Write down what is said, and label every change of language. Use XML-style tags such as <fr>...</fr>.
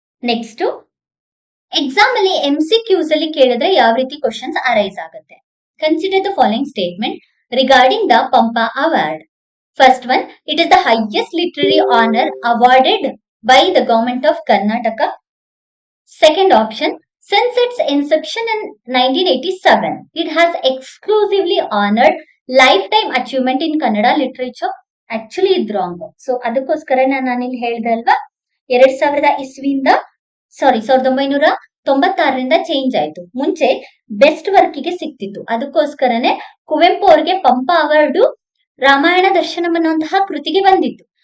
<kn>Next exam ಅಲ್ಲಿ MCQs ಅಲ್ಲಿ ಕೇಳಿದ್ರೆ ಯಾವ ರೀತಿ ಕ್ವಶನ್ಸ್ ಅರೈಸ್ ಆಗುತ್ತೆ.</kn> <en>Consider the following statement regarding the Pampa award. First one, it is the highest literary honour awarded by the government of Karnataka. Second option, since its inception in 1987, it has exclusively honored lifetime achievement in Kannada literature.</en> <kn>Actually ಇದು wrong. So ಅದಕ್ಕೋಸ್ಕರ ನಾನು ಇಲ್ಲಿ ಹೇಳ್ದೆ ಅಲ್ವಾ, 2000 ಇಸ್ವಿಯಿಂದ 1996ರಿಂದ change ಆಯ್ತು. ಮುಂಚೆ best work ಗೆ ಸಿಕ್ತಿತ್ತು, ಅದಕ್ಕೋಸ್ಕರನೇ ಕುವೆಂಪು ಅವರಿಗೆ ಪಂಪ ಅವಾರ್ಡ್ ರಾಮಾಯಣ ದರ್ಶನಂ ಅನ್ನುವಂತಹ ಕೃತಿಗೆ ಬಂದಿತ್ತು.</kn>